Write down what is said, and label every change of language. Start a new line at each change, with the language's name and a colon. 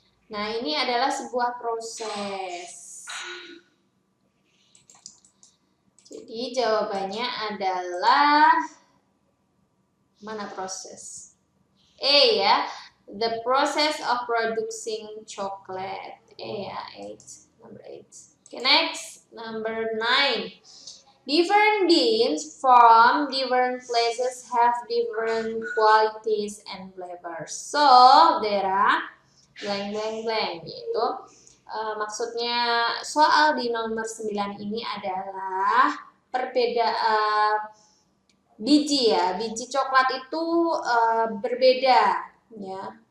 Indonesian: Nah, ini adalah sebuah proses. Jadi jawabannya adalah mana proses?
English: A ya, the process of producing chocolate. A ya, 8, number 8. Okay, next, number 9. Different beans from different places have different qualities and flavors. So, there are blank,
Indonesian: yaitu maksudnya soal di nomor 9 ini adalah perbedaan biji ya. Biji coklat itu berbeda ya.